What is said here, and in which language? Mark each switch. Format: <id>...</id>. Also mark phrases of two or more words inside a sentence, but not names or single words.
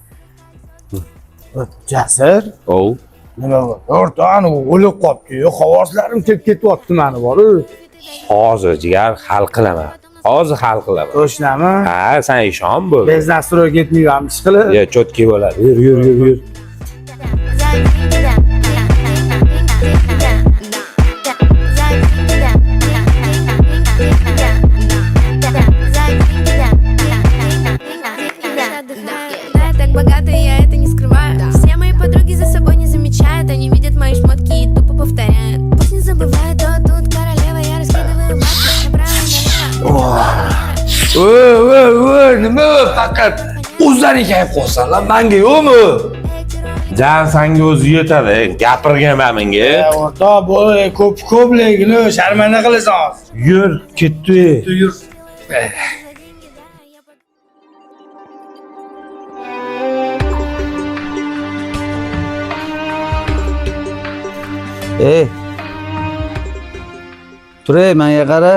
<uz>Jasir, Ov. nima bor? O'rtoq, ana o'lib qolibdi-yu. Xavoslarim ketyapti mani bor-ku. Hozir jigar hal qilaman. Hozir hal qilaman. To'shnami? Ha, sen ishon bo'l. Bezdan suro ketmayman ish qilib. Ya, chotki bo'ladi. Yur.</uz> <ru>За деньги, да. За деньги, да. Да, я так богата, я это не скрываю. Все мои подруги за собой не замечают. Они видят мои шмотки и тупо повторяют. Пусть не забывают, то тут королева. Я раскидываю бабки направо налево.</ru> <uz>Nima faqat o'zlaring kayf qolsanlar, menga yo'qmi? Jan senga o'zi yetadi. Gapirganman menga. O'rtoq, bu ko'p lekin sharmanda qilasan hozir. Yur, ketdi. Yur. Tur, menga qara.</uz>